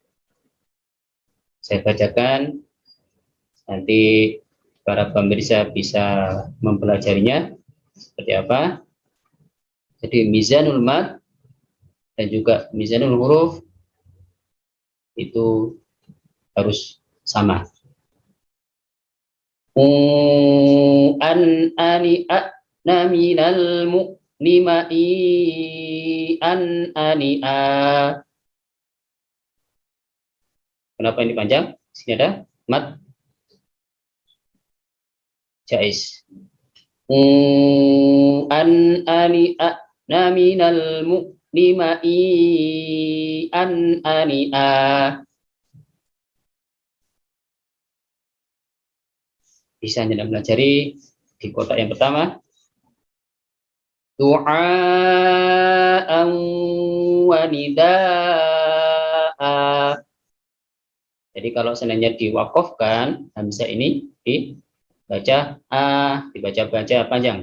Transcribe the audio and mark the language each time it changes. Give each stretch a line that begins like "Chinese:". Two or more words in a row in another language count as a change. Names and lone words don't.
Indonesian: Saya bacakan, nanti para pemirsa bisa mempelajarinya seperti apa. Jadi
Arabic: ميزان المد
Indonesian: dan juga
Arabic: ميزان الحروف
Indonesian: itu harus sama. An, ani, a, na, minal, mu, nima, i, an, ani, a. Kenapa ini panjang? Di sini ada
Arabic: مد جائز.
Indonesian: An, ani, a, na, minal, mu, nima, i, an, ani, a. Bisa Anda pelajari di kotak yang pertama.
Arabic: دعاءً ونداءً.
Indonesian: Jadi kalau seandainya diwakafkan, hamzah ini dibaca dibaca panjang.